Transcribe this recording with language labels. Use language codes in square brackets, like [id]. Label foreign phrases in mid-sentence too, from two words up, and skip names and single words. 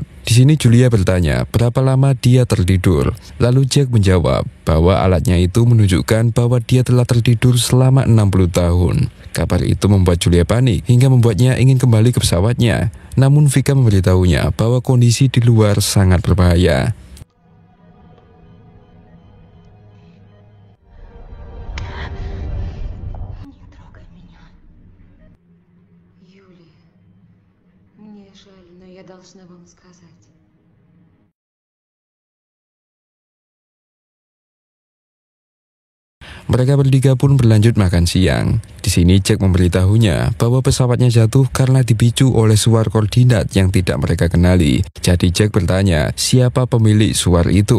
[id] Di sini Julia bertanya berapa lama dia tertidur. Lalu Jack menjawab bahwa alatnya itu menunjukkan bahwa dia telah tertidur selama 60 tahun. Kabar itu membuat Julia panik hingga membuatnya ingin kembali ke pesawatnya. Namun Vika memberitahunya bahwa kondisi di luar sangat berbahaya. [ru] Мне жаль, но я должна вам сказать. [id] Mereka bertiga pun berlanjut makan siang. Di sini Jack memberitahunya bahwa pesawatnya jatuh karena dipicu oleh suar koordinat yang tidak mereka kenali. Jadi Jack bertanya siapa pemilik suar itu.